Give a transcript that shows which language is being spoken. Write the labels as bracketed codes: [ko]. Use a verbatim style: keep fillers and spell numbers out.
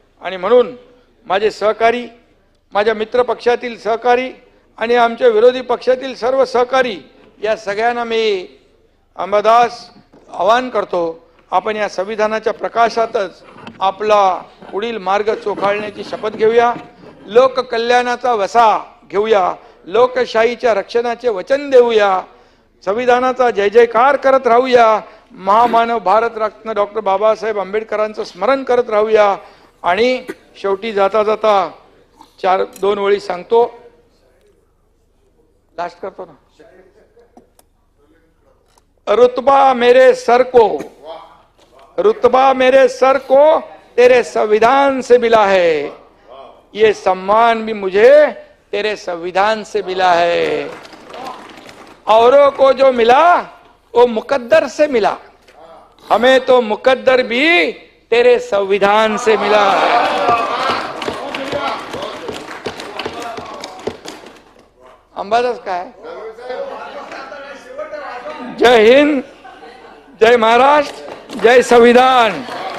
[mr] आणि म्हणून माझे सहकारी, माझ्या मित्रपक्षातील सहकारी आणि आमच्या विरोधी पक्षातील सर्व सहकारी, या सगळ्यांना मी अंबादास आवाहन करतो, आपण या संविधानाच्या प्रकाशातच आपला पुढील मार्ग चोखाळण्याची शपथ घेऊया. लोककल्याणाचा वसा घेऊया, लोकशाहीच्या रक्षणाचे वचन देऊया, संविधानाचा जय जयकार करत राहूया, महामानव भारतरत्न डॉक्टर बाबासाहेब आंबेडकरांचं स्मरण करत राहूया. आणि शेवटी जाता जाता चार दोन वेळी सांगतो, लास्ट करतो ना, रुतबा मेरे सर को, [hi] रुतबा मेरे सर को तेरे संविधान से मिला है, ये सम्मान भी मुझे तेरे संविधान से मिला है, औरों को जो मिला वो मुकद्दर से मिला, हमें तो मुकद्दर भी तेरे संविधान से मिला है. [mr] अंबादास काय, जय हिंद, जय महाराष्ट्र, जय संविधान.